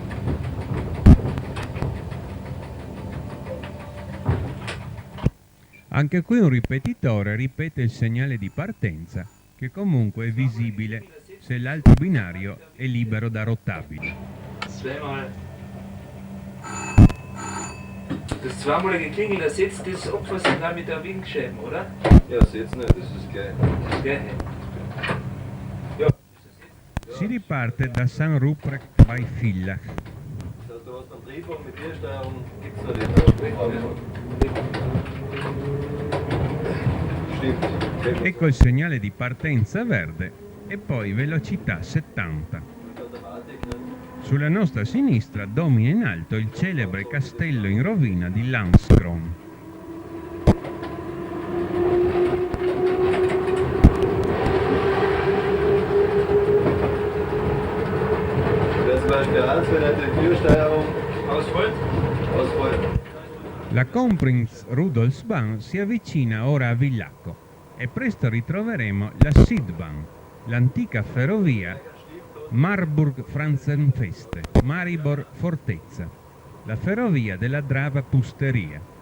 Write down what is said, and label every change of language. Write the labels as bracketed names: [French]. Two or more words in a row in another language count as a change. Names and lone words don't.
[Italian] Anche qui un ripetitore ripete il segnale di partenza, che comunque è visibile se l'altro binario è libero da rotabili. [German] Das zweimalige Klingel ersetzt das Abfahrsignal mit der Windscheiben, oder? Ja, das jetzt nicht, das ist geil. Das Gleiche. [Italian] Si riparte da St. Ruprecht bei Villach. [German] Das heißt, du hast einen Triebwagen mit Viersteuerung, gibt es noch den. Stimmt. [Italian] Ecco il segnale di partenza verde e poi velocità 70. Sulla nostra sinistra domina in alto il celebre castello in rovina di Landskron. La Kronprinz Rudolfsbahn si avvicina ora a Villacco e presto ritroveremo la Südbahn, l'antica ferrovia Marburg-Franzenfeste, Maribor Fortezza, la ferrovia della Drava Pusteria.